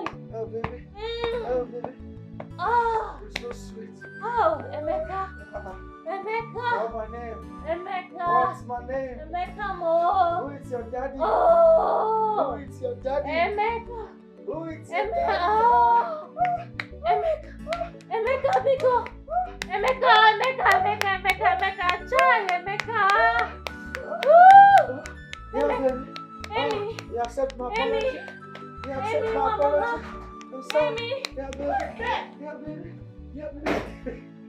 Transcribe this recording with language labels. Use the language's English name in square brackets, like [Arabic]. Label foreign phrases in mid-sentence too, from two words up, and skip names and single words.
[English] Oh, baby. Mm. Oh, baby. Oh, You're so sweet. oh, Emeka. Emeka. What's my name? Emeka. What's my name? Emeka mo. Who is your daddy? Oh. Who is your daddy? Emeka. Who is your Emeka. daddy? Oh. Emeka. Emeka, Biko. Emeka, Emeka. Chai, Emeka. Woo. Yeah, baby. Amy. You accept my apology? Amy. You accept Amy, my apology? I'm sorry. Amy. Yeah, baby. Yeah, baby. Yeah, baby.